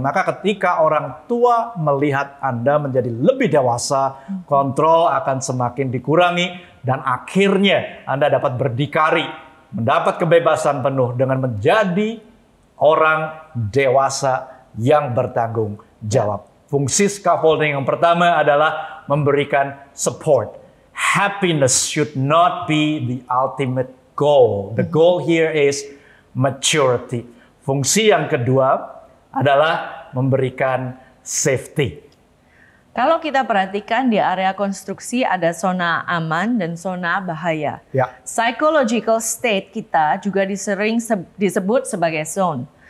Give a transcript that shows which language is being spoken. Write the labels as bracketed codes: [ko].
[id] Maka ketika orang tua melihat Anda menjadi lebih dewasa, kontrol akan semakin dikurangi, dan akhirnya Anda dapat berdikari, mendapat kebebasan penuh dengan menjadi orang dewasa yang bertanggung jawab. Fungsi scaffolding yang pertama adalah memberikan support. [en] Happiness should not be the ultimate goal. The goal here is maturity. [id] Fungsi yang kedua adalah memberikan safety. Kalau kita perhatikan di area konstruksi ada zona aman dan zona bahaya. Ya. [en] Psychological state [id] kita juga sering disebut sebagai zone.